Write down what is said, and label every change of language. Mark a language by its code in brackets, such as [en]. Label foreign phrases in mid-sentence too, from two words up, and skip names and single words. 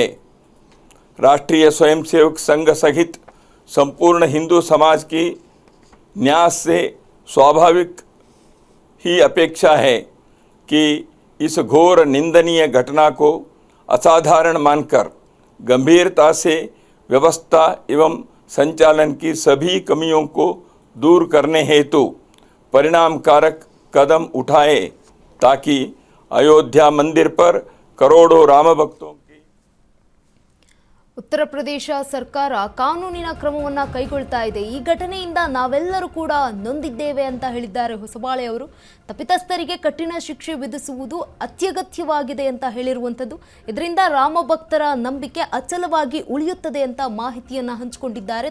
[hi] राष्ट्रीय स्वयंसेवक संघ सहित संपूर्ण हिंदू समाज की न्यास से स्वाभाविक ही अपेक्षा है कि इस घोर निंदनीय घटना को असाधारण मानकर गंभीरता से व्यवस्था एवं संचालन की सभी कमियों को दूर करने हेतु परिणामकारक कदम उठाए ताकि अयोध्या मंदिर पर करोड़ों राम भक्तों की [kn] ಉತ್ತರ ಪ್ರದೇಶ ಸರ್ಕಾರ ಕಾನೂನಿನ ಕ್ರಮವನ್ನ ಕೈಗೊಳ್ತಾ ಇದೆ. ಈ ಘಟನೆಯಿಂದ ನಾವೆಲ್ಲರೂ ಕೂಡ ನೊಂದಿದ್ದೇವೆ ಅಂತ ಹೇಳಿದ್ದಾರೆ ಹೊಸಬಾಳೆ ಅವರು. ತಪ್ಪಿತಸ್ಥರಿಗೆ ಕಠಿಣ ಶಿಕ್ಷೆ ವಿಧಿಸುವುದು ಅತ್ಯಗತ್ಯವಾಗಿದೆ ಅಂತ ಹೇಳಿರುವಂಥದ್ದು. ಇದರಿಂದ ರಾಮ ಭಕ್ತರ ನಂಬಿಕೆ ಅಚಲವಾಗಿ ಉಳಿಯುತ್ತದೆ ಅಂತ ಮಾಹಿತಿಯನ್ನು ಹಂಚಿಕೊಂಡಿದ್ದಾರೆ.